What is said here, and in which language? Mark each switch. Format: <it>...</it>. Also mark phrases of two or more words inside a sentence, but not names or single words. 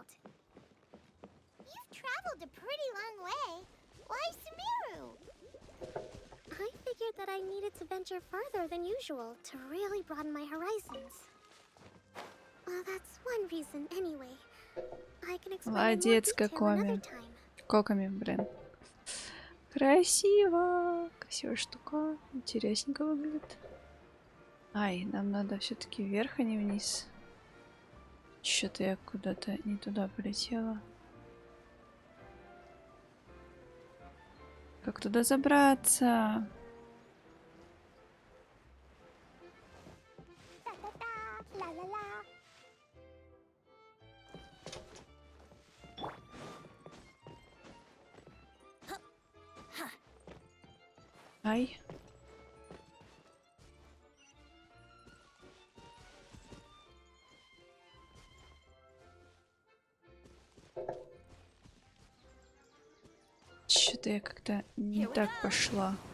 <en>You've traveled a pretty long way. Why Sumeru? I figured that I needed to venture further than usual to really broaden my horizons. Well, that's one reason anyway. I can explain in more</en> <ru>Молодец,</ru> <en>detail</en> <ru>Кокоми.</ru> <en>another time.</en> <ru>Кокоми, блин. Красиво. Красивая штука. Интересненько выглядит. Ай, нам надо все-таки вверх, а не вниз. Что-то я куда-то не туда полетела. Как туда забраться? Da-da-da, la-la-la. Ай. Что-то я как-то не так пошла.</ru>